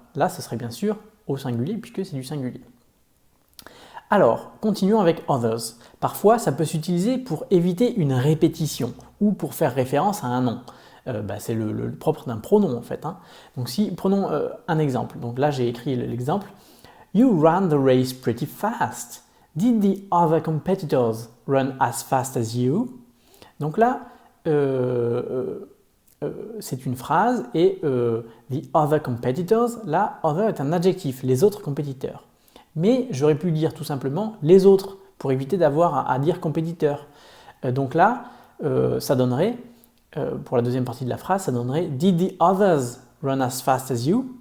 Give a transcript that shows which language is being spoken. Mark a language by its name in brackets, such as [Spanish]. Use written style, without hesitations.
[French] Là, ce serait bien sûr au singulier puisque c'est du singulier. Alors, continuons avec others. Parfois, ça peut s'utiliser pour éviter une répétition ou pour faire référence à un nom. C'est le propre d'un pronom en fait. Donc, prenons un exemple. Donc là, j'ai écrit l'exemple. [English] You ran the race pretty fast. Did the other competitors run as fast as you? [French] Donc là, c'est une phrase et the other competitors, là, other est un adjectif, les autres compétiteurs. Mais j'aurais pu dire tout simplement les autres pour éviter d'avoir à dire compétiteurs. Donc là, ça donnerait, pour la deuxième partie de la phrase, ça donnerait [English] Did the others run as fast as you?